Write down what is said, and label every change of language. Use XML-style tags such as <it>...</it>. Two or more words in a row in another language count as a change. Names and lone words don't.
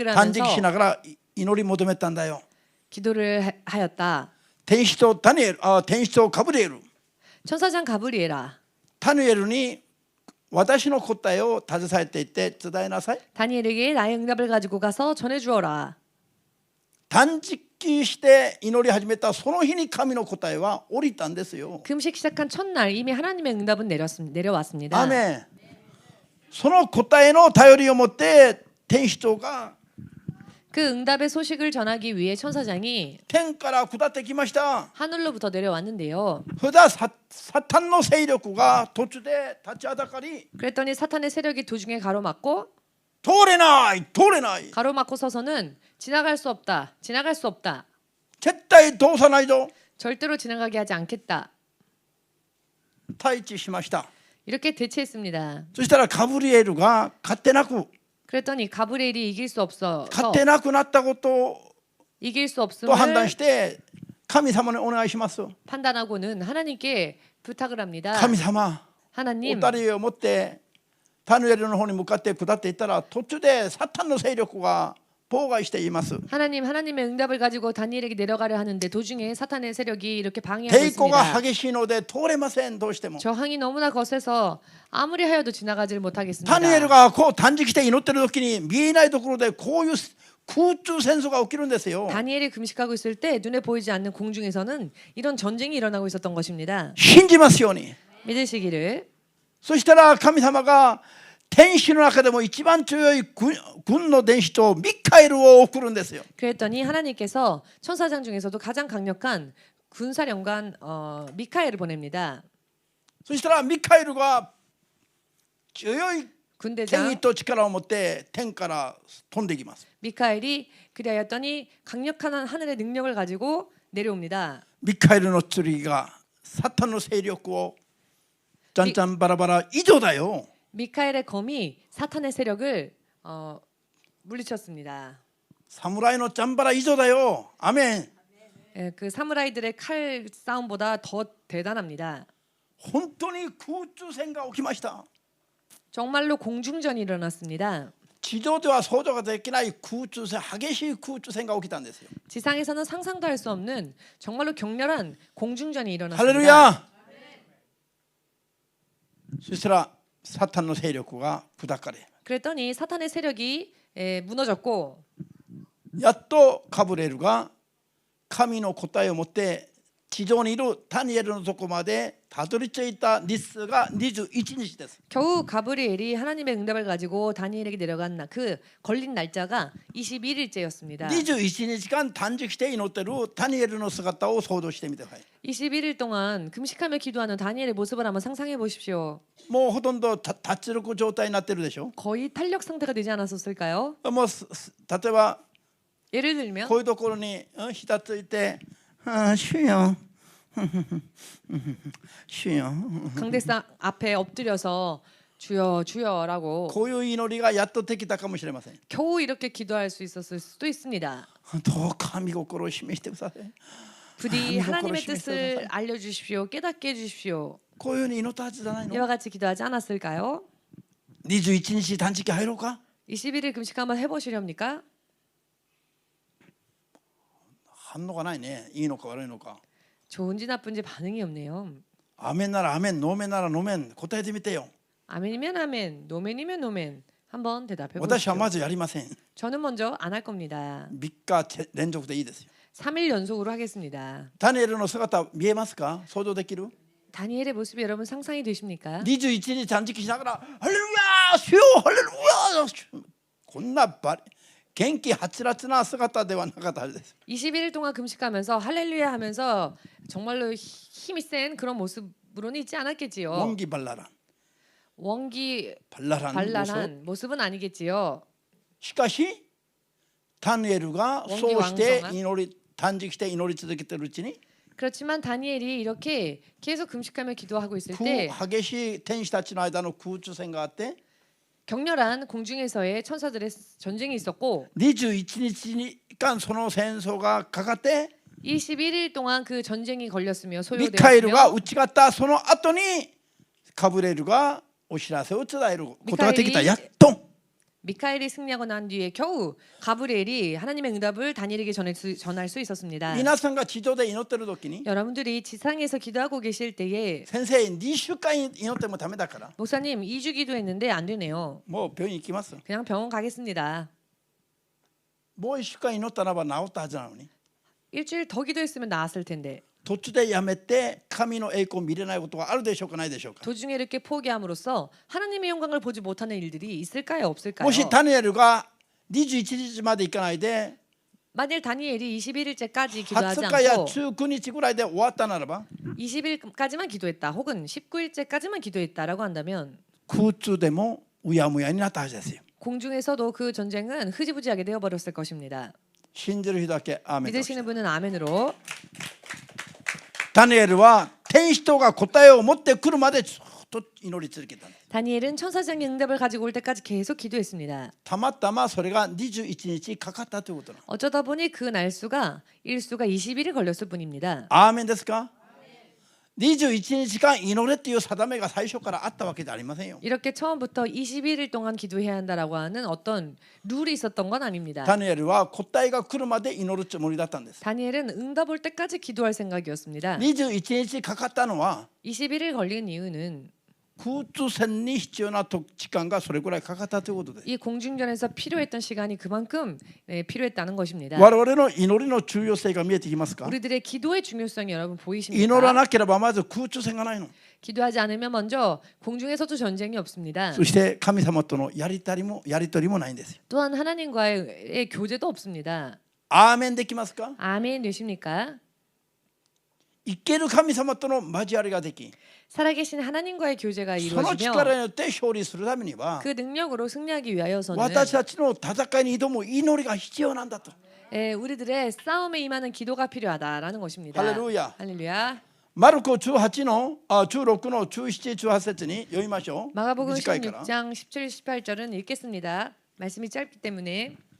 <ja>断食し</ja> <ko>하면서</ko> <ja>ながら祈り求めたんだよ。</ja> <ko>기도를 하였다.</ko> <ja>天使とガブリエル</ja> <ko>천사장 가브리엘아</ko> <ja>ダニエルに私の答えを携えていって伝えなさい。</ja> <ko>다니엘에게 나의 응답을 가지고 가서 전해 주어라.</ko> <ja>断食して祈り始めたその日に神の答えは降りたんですよ。</ja> <ko>금식 시작한 첫날 이미 하나님의 응답은 내려왔습니다.</ko> <ja>アーメン。その答えの頼りを持って天使長が</ja> <ko>그 응답의 소식을 전하기 위해 천사장이</ko> <ja>天から下ってきました。</ja> <ko>하늘로부터 내려왔는데요.</ko> <ja>それではサタンの勢力が途中で立ちはだかり</ja> <ko>그랬더니 사탄의 세력이 도중에 가로막고</ko> <ja>通れない通れない</ja> <ko>가로막고 서서는 지나갈 수 없다. 지나갈 수 없다.</ko> <ja>絶対通さないぞ</ja> <ko>절대로 지나가게 하지 않겠다.</ko> <ja>対峙しました。</ja> <ko>이렇게 대치했습니다.</ko> <ja>そしたらガブリエルが勝てなく</ja> <ko>그랬더니 가브리엘이 이길 수 없어서</ko> <ja>勝てなくなったことを</ja> <ko>이길 수</ko> <ja>と判断</ja> <ko>없음을</ko> <ja>して神様にお願いします。</ja> <ko>판단하고는 하나님께 부탁을 합니다.</ko> <ja>神様、お</ja> <ko>하나님</ko> <ja>二人を持ってダニエルの方に向かって下っていったら途中でサタンの勢力が妨害しています。</ja> <ko>하나님의 응답을 가지고 다니엘에게 내려가려 하는데 도중에 사탄의 세력이 이렇게 방해하고</ko> <ja>抵抗が</ja> <ko>있습니다.</ko> <ja>激しいので通れません。どうしても</ja> <ko>저항이 너무나 거세서 아무리 하여도 지나가질 못하겠습니다.</ko> <ja>ダニエルがこう断食して祈ってる時に見えないところでこういう空中戦争が起きるんですよ。</ja> <ko>다니엘이 금식하고 있을 때 눈에 보이지 않는 공중에서는 이런 전쟁이 일어나고 있었던 것입니다.</ko> <ja>信じますように。</ja> <ko>믿으시기를.</ko> <ja>そしたら神様が天使の中でも一番強い軍の天使とミカエルを送るんですよ。</ja> <ko>그랬더니 하나님께서 천사장 중에서도 가장 강력한 군사령관 미카엘을 보냅니다.</ko> <ja>そしたらミカエルが強い権威</ja> <ko>군대장</ko> <ja>と力を持って天から飛んでいきます。</ja> <ko>미카엘이 그리하였더니 강력한 하늘의 능력을 가지고 내려옵니다.</ko> <ja>ミカエルの剣がサタンの勢力をじゃんじゃんバラバラ以上だよ。</ja> <ko>미카엘의 검이 사탄의 세력을 물리쳤습니다.</ko> <ja>侍のジャンバラ以上だよ。アメン。</ja> <ko>예, 그 사무라이들의 칼 싸움보다 더 대단합니다.</ko> <ja>本当に空中戦が起きました。</ja> <ko>정말로 공중전이 일어났습니다.</ko> <ja>地上では想像ができない空中戦、激しい空中戦が起きたんですよ。</ja> <ko>지상에서는 상상도 할 수 없는 정말로 격렬한 공중전이</ko> <ja>ハレル</ja> <ko>일어났습니다.</ko> <ja>ヤ。そしたらサタンの勢力が砕かれ、</ja> <ko>그랬더니 사탄의 세력이 무너졌고</ko> <ja>やっとガブリエルが神の答えを持って地上にいるダニエルのとこまでたどり着いた日数が21日です。</ja> <ko>겨우 가브리엘이 하나님의 응답을 가지고 다니엘에게 내려간 그 걸린 날짜가 21일째였습니다.</ko> <ja>21 日間断食して祈ってるダニエルの姿を想像してみてください。</ja> <ko>21일 동안 금식하며 기도하는 다니엘의 모습을 한번 상상해 보십시오.</ko> <ja>もうほとんど脱力状態になってるでしょ。</ja> <ko>거의 탄력 상태가 되지 않았었을까요?</ko> <ja>もう例えば</ja> <ko>예를 들면</ko> <ja>こういうところにひたついて主よ主よ</ja> <ko>강대상 앞에 엎드려서 주여 주여라고</ko> <ja>こういう祈りがやっとできたかもしれません。</ja> <ko>겨우 이렇게 기도할 수 있었을 수도 있습니다.</ko> <ja>どうか御心を示してください。</ja> <ko>부디 하나님의 그걸 뜻을 알려주십시오. 깨닫게 해주십시오.</ko> <ja>こういうふうに祈ったはずじゃないの。</ja> <ko>이와 같이 기도하지 않았을까요?</ko> <ja>21 日断食入ろうか。</ja> <ko>21일 금식 한번 해보시렵니까?</ko> <ja>反応がないね。いいのか悪いのか。</ja> <ko>좋은지 나쁜지 반응이 없네요.</ko> <ja>アメンならアメン、ノーメンならノーメン、答えてみてよ。</ja> <ko>아멘이면 아멘, 노멘이면 노멘. 한번 대답해</ko> <ja>私は</ja> <ko>보십시오.</ko> <ja>まずやりません。</ja> <ko>저는 먼저 안 할 겁니다.</ko> <ja>3 日連続でいいですよ。</ja> <ko>3일 연속으로 하겠습니다.</ko> <ja>ダニエルの姿見えますか。想像できる。</ja> <ko>다니엘의 모습이 여러분 상상이 되십니까?</ko> <ja>21 日断食しながらハレルヤ主よハレルヤ、こんな元気はつらつな姿ではなかったはずです。</ja> <ko>21일 동안 금식하면서 할렐루야 하면서 정말로 힘이 센 그런 모습으로는 있지 않았겠지요. 원기발랄한 원기 발랄한 모습。 발랄한 모습은 아니겠지요.</ko> <ja>しかしダニエルがそうして祈り断食して祈り続けているうちに</ja> <ko>그렇지만 다니엘이 이렇게 계속 금식하며 기도하고 있을</ko> <ja>く</ja> <ko>때</ko> <ja>激しい天使たちの間の空中戦があって</ja> <ko>격렬한 공중에서의 천사들의 전쟁이 있었고</ko> <ja>21 日間その戦争がかかって</ja> <ko>21일 동안 그 전쟁이 걸렸으며</ko> <ja>ミカエルが</ja> <ko>소요되었으며</ko> <ja>打ち勝ったその後にガブリエルがお知らせを伝えることができた。やっと</ja> <ko>미카엘이 승리하고 난 뒤에 겨우 가브리엘이 하나님의 응답을 다니엘에게 전할 수 있었습니다.</ko> <ja>皆さんが地上で祈ってる時に</ja> <ko>여러분들이 지상에서 기도하고 계실 때에</ko> <ja>先生2週間祈ってもダメだから</ja> <ko>목사님 2주 기도했는데 안 되네요.</ko> <ja>もう病院行きます。</ja> <ko>그냥 병원 가겠습니다.</ko> <ja>もう1週間祈ったらば治ったはずなのに</ja> <ko>일주일 더 기도했으면 나았을 텐데</ko> <ja>途中でやめて神の栄光を見れないことがあるでしょうかないでしょうか。</ja> <ko>도중에 이렇게 포기함으로써 하나님의 영광을 보지 못하는 일들이 있을까요 없을까요?</ko> <ja>もしダニエルが21日まで行かないで</ja> <ko>만일 다니엘이 21일째까지 기도하지</ko> <ja>20日や</ja> <ko>않고</ko> <ja>19日ぐらいで終わったならば</ja> <ko>20일까지만 기도했다 혹은 19일째까지만 기도했다라고 한다면</ko> <ja>空中でもうやむやになったはずですよ。</ja> <ko>공중에서도 그 전쟁은 흐지부지하게 되어버렸을 것입니다.</ko> <ja>信じる人だけアーメンとして</ja> <ko>믿으시는 분은 아멘으로.</ko> <ja>ダニエルは天使とが答えを持ってくるまでずっと祈り続けたんです。</ja> <ko>다니엘은 천사장의 응답을 가지고 올 때까지 계속 기도했습니다.</ko> <ja>たまたまそれが21日かかったということなの。</ja> <ko>어쩌다 보니 그 날수가 일수가 20일이 걸렸을 뿐입니다.</ko> <ja>アーメンですか。 21日間祈れっていう定めが最初からあったわけじゃありませんよ。</ja> <ko>이렇게 처음부터 21일 동안 기도해야 한다라고 하는 어떤 룰이 있었던 건 아닙니다.</ko> <ja>ダニエルは答えが来るまで祈るつもりだったんです。</ja> <ko>다니엘은 응답 올 때까지 기도할 생각이었습니다.</ko> <ja>21 日かかったのは</ja> <ko>21일 걸린 이유는</ko> <ja>空中戦に必要な時間がそれくらいかかったということです。</ja> <ko>이 공중전에서 필요했던 시간이 그만큼 필요했다는 것입니다.</ko> <ja>我々の祈りの重要性が見えてきますか？</ja> <ko>우리들의 기도의 중요성이 여러분 보이십니까?</ko> <ja>祈らなければまず空中戦がないの。</ja> <ko>기도하지 않으면 먼저 공중에서도 전쟁이 없습니다.</ko> <ja>そして神様とのやり取りもないんですよ。</ja> <ko>또한 하나님과의 교제도 없습니다.</ko> <ja>アーメンできますか？</ja> <ko>아멘 되십니까?</ko> <ja>生ける神様との交わりができ、</ja> <ko>살아계신 하나님과의 교제가</ko> <ja>その</ja> <ko>이루어지며</ko> <ja>力によって勝利するためには</ja> <ko>그 능력으로 승리하기 위하여서는</ko> <ja>私たちの戦いに挑む祈りが必要なんだと。</ja> <ko>우리들의 싸움에 임하는 기도가 필요하다라는 것입니다. 할렐루야. 할렐루야.</ko> <ja>マルコ18の16の17、18節に読みましょう。</ja> <ko>마가복음</ko> <ja>短いから。</ja> <ko>16장 17, 18절은 읽겠습니다. 말씀이 짧기 때문에.</ko>